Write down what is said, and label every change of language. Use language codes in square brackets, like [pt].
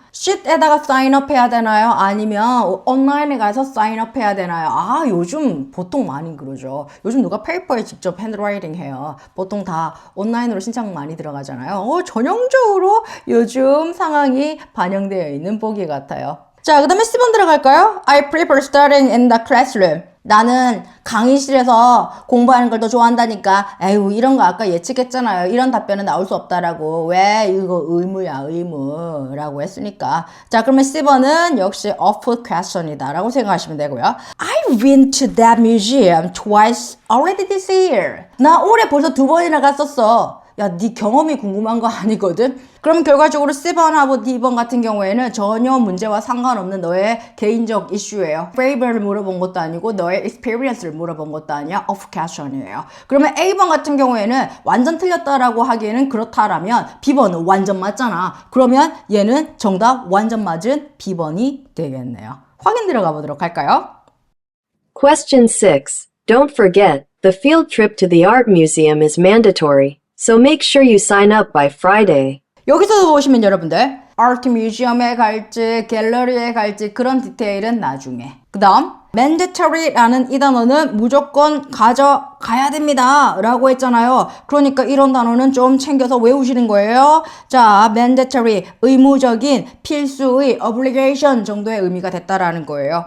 [ko] sheet에다가 사인업 해야 되나요? 아니면 온라인에 가서 사인업 해야 되나요? 요즘 보통 많이 그러죠. 요즘 누가 페이퍼에 직접 핸드라이팅 해요. 보통 다 온라인으로 신청 많이 들어가잖아요. 전형적으로 요즘 상황이 반영되어 있는 보기 같아요. 자, 그 다음에 C번 들어갈까요? [en] I prefer studying in the classroom. [ko] 나는 강의실에서 공부하는 걸 더 좋아한다니까. 에휴, 이런 거 아까 예측했잖아요. 이런 답변은 나올 수 없다라고. 왜? 이거 의무야, 의무라고 했으니까. 자, 그러면 C번은 역시 off question이다 라고 생각하시면 되고요. [en] I've been to that museum twice already this year. [ko] 나 올해 벌써 2번이나 갔었어. 야, 네 경험이 궁금한 거 아니거든? 그럼 결과적으로 C번하고 D번 같은 경우에는 전혀 문제와 상관없는 너의 개인적 이슈예요. favor를 물어본 것도 아니고 너의 experience를 물어본 것도 아니야. off question이에요. 그러면 A번 같은 경우에는 완전 틀렸다라고 하기에는 그렇다라면 B번은 완전 맞잖아. 그러면 얘는 정답 완전 맞은 B번이 되겠네요. 확인 들어가 보도록 할까요? [en] Question 6. Don't forget, the field trip to the art museum is mandatory. So make sure you sign up by Friday. [ko] 여기서 보시면 여러분들 아트 뮤지엄에 갈지 갤러리에 갈지 그런 디테일은 나중에. 그 다음 mandatory라는 이 단어는 무조건 가져가야 가야 됩니다 라고 했잖아요. 그러니까 이런 단어는 좀 챙겨서 외우시는 거예요. 자, mandatory, 의무적인, 필수의, obligation 정도의 의미가 됐다라는 거예요.